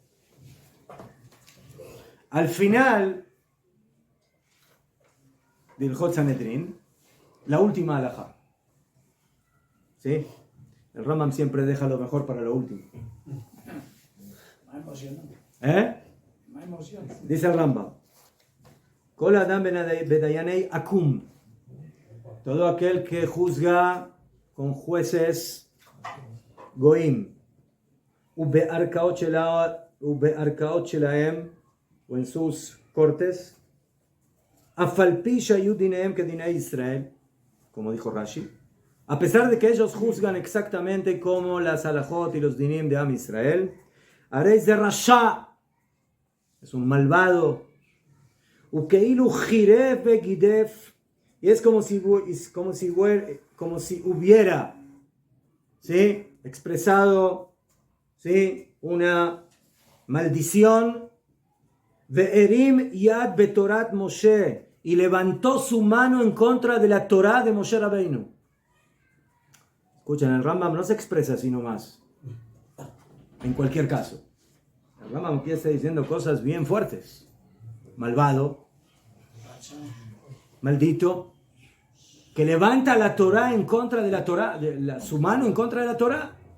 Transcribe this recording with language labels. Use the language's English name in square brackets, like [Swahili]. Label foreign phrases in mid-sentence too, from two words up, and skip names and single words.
[Spanish] Al final de Ilhot Sanedrin, la última halajá. ¿Sí? El Rambam siempre deja lo mejor para lo último. Dice el Rambam: [Hebrew] כל אדם בדייני עכום. [Spanish] Todo aquel que juzga con jueces goim, [Hebrew] ובערכאות שלהם, [Spanish] o en sus cortes, [Hebrew] אף על פי שהיו דיניהם כדיני ישראל, [Spanish] como dijo Rashi, a pesar de que ellos juzgan exactamente como las halajot y los dinim de Am Israel, [Hebrew] הרי זה רשע, [Spanish] es un malvado, [Hebrew] וכאילו חירף וגידף, [Spanish] y es como si hubiera, ¿sí?, expresado, ¿sí?, una maldición, [Hebrew] והרים יד בתורת משה, [Spanish] y levantó su mano en contra de la Torah de Moshe Rabbeinu. Escuchen, el Rambam no se expresa así nomás, en cualquier caso. El Rambam empieza diciendo cosas bien fuertes. Malvado, maldito, que levanta la Torah en contra de la Torah, su mano en contra de la Torah.